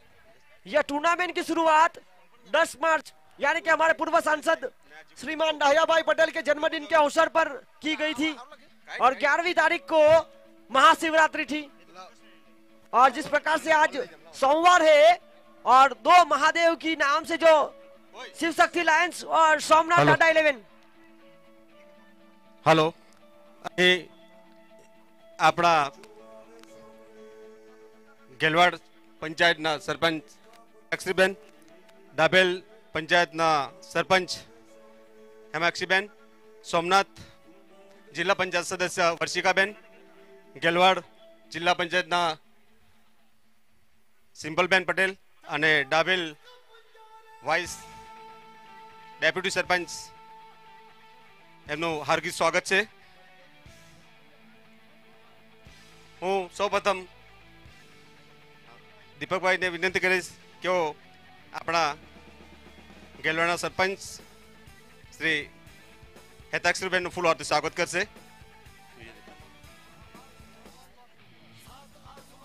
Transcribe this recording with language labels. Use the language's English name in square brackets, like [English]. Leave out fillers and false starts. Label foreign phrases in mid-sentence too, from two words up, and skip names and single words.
[Hindi] यह टूर्नामेंट की शुरुआत 10 मार्च यानी कि हमारे पूर्व सांसद श्रीमान दहिया भाई पटेल के जन्मदिन के अवसर पर की गई थी, और 11वीं तारीख को महाशिवरात्रि थी, और जिस प्रकार से आज सोमवार है, और 2 महादेव की नाम से जो शिव शक्ति लायंस और सोमनाथ डाडा 11। [Gujarati] હેલો, આપણા ગેલવાડ પંચાયત ના સરપંચ અક્ષીબેન, ડાબેલ પંચાયત ના સરપંચ હેમાક્ષીબેન, સોમનાથ જિલ્લા પંચાયત સદસ્ય વર્ષિકાબેન, ગેલવાડ જિલ્લા પંચાયત ના સિંપલબેન પટેલ, અને ડાબેલ [English] vice deputy [Gujarati] સરપંચ એમનું હાર્દિક સ્વાગત છે। હું સૌપ્રથમ દીપકભાઈને વિનંતી કરીશ કે આપણા ગેલવાના સરપંચ શ્રી હેતાક્ષરીબેનનું ફૂલ હાર્દિક સ્વાગત કરશે।